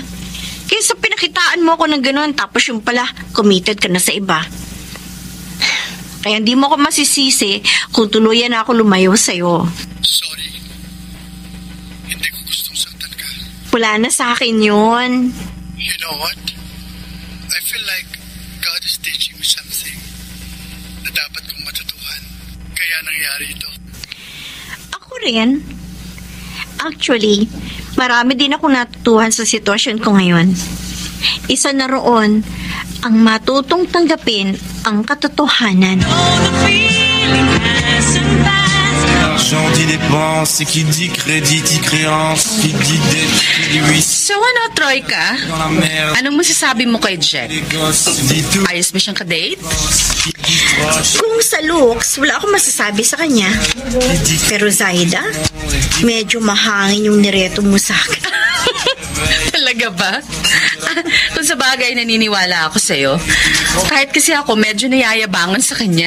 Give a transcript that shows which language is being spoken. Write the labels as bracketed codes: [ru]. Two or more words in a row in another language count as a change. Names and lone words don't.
[tl] Kaysa pinakitaan mo ako ng gano'n tapos yung pala, committed ka na sa iba. Kaya hindi mo ako masisisi kung tuluyan na ako lumayo sa'yo. Sorry. Hindi ko gustong saktan ka. Wala na sa akin yun. [en] You know what? I feel like God is teaching me something [tl] na dapat kong matutuhan. Kaya nangyari ito. Ako rin. Actually, marami din akong natutuhan sa sitwasyon ko ngayon. Isa na roon, ang matutong tanggapin ang katotohanan. [fr] L'argent dit dépense, qui dit crédit, dit créance, qui dit dette, qui dit oui. [tl] So ano, Troika? [fr] Dans la mer, [tl] Anong masasabi mo kay Jet? [fr] les gosses, dit tout. [tl] Ayos ba siyang kadate? [fr] Qui dit proche, [tl] Kung sa looks, wala akong masasabi sa kanya. Pero Zaida, medyo mahangin yung nireto mo sa akin. Talaga ba? Kung sa bagay naniniwala ako sa'yo. Kahit kasi ako medyo nayayabangan sa kanya.